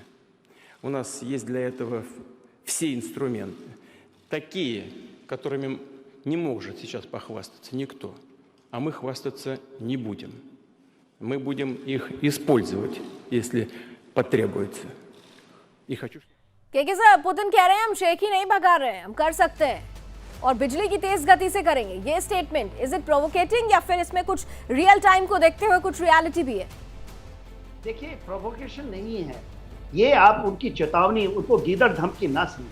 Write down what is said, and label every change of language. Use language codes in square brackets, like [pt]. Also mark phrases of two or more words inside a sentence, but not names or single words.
[ru] У нас есть для этого все инструменты, такие, которыми не может сейчас похвастаться никто, а мы хвастаться не будем. Мы будем их использовать, если потребуется. И хочу... [hi] क्योंकि सर पुतिन कह रहे हैं हम शेख ही नहीं भगा रहे हैं, हम कर सकते हैं और बिजली की तेज गति से करेंगे। ये [en] statement is it provoking [hi] या फिर इसमें कुछ [en] real time [hi] को देखते हुए कुछ रियलिटी भी है? देखिए प्रोवोकेशन नहीं है ये, आप उनकी चेतावनी, उनको गीदड़ धमकी ना सुनिए।